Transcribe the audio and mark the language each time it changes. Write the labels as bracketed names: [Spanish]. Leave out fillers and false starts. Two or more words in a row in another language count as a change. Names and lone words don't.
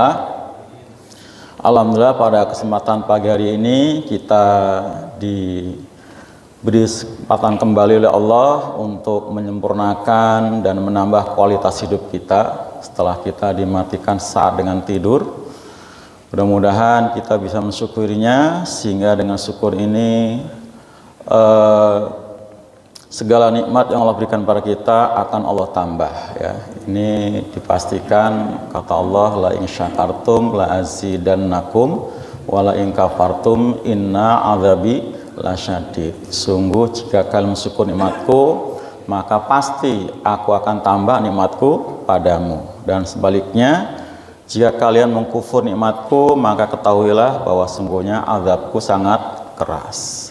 [Indonesian] Alhamdulillah, pada kesempatan pagi hari ini kita diberi kesempatan kembali oleh Allah untuk menyempurnakan dan menambah kualitas hidup kita setelah kita dimatikan saat dengan tidur. Mudah-mudahan kita bisa mensyukurinya, sehingga dengan syukur ini segala nikmat yang Allah berikan pada kita akan Allah tambah, ya. Ini dipastikan, kata Allah, [Arabic] لئن شكرتم لأزيدنكم ولئن كفرتم إن عذابي لشديد. [Indonesian] Sungguh jika kalian mensyukur nikmatku, maka pasti aku akan tambah nikmatku padamu, dan sebaliknya jika kalian mengkufur nikmatku, maka ketahuilah bahwa sungguhnya azabku sangat keras.